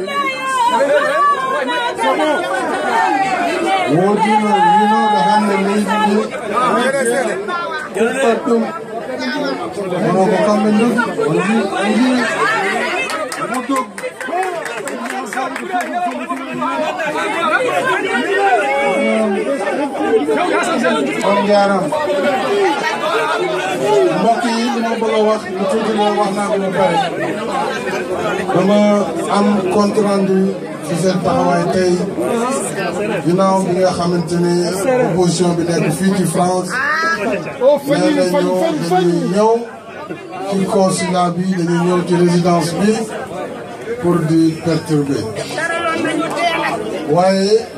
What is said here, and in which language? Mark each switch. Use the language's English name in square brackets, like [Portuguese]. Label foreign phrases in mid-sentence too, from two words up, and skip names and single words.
[Wolof] Wodino Yino Bahanda Meiji Kupatum Mono Kamendu Oji Mutuk on jaram mbokk yi li ma bëgg a wax lu tuuti la wax naa ko ba pare dama am [French] compte rendu [Wolof] ci seen taxawaay tey ginnaaw bi nga xamante ne opposition bi nekk fii ci France nee nañu dañuy ñëw ci consulat bi dañuy ñëw ci résidence bi pour di perturber waaye